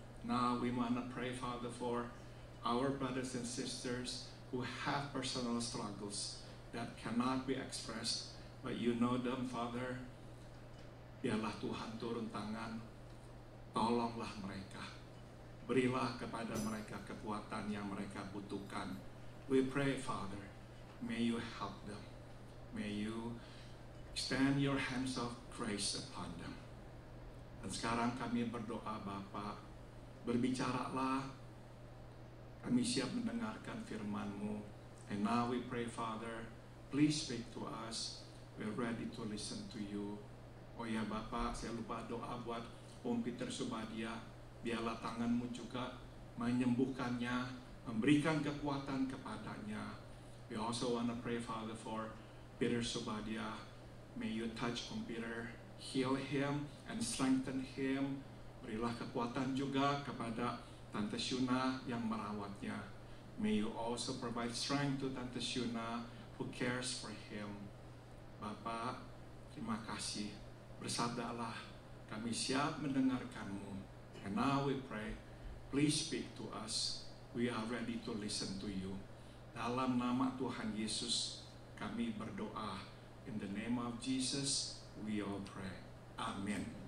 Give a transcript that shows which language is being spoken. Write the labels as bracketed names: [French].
[English] Now we want to pray, Father, for our brothers and sisters who have personal struggles that cannot be expressed, but you know them, Father. [Indonesian] Biarlah Tuhan turun tangan, tolonglah mereka. Berilah kepada mereka kekuatan yang mereka butuhkan. [English] We pray, Father, may you help them. May you extend your hands of grace upon them. [Indonesian] Dan sekarang kami berdoa, Bapa, berbicaralah. Kami siap mendengarkan firman-Mu. [English] And now we pray, Father, please speak to us. We're ready to listen to you. [Indonesian] Oh ya Bapak, saya lupa doa buat Om Peter Subadia. Biarlah tangan-Mu juga menyembuhkannya, memberikan kekuatan kepadanya. [English] We also want to pray, Father, for Peter Subadia. May you touch Om Peter, heal him and strengthen him. [Indonesian] Berilah kekuatan juga kepada Tante Shuna yang merawatnya. [English] May you also provide strength to Tante Shuna who cares for him. [Indonesian] Bapak, terima kasih. Bersabdalah, kami siap mendengarkan-Mu. [English] And now we pray, please speak to us. We are ready to listen to you. [Indonesian] Dalam nama Tuhan Yesus, kami berdoa. [English] In the name of Jesus, we all pray. Amen.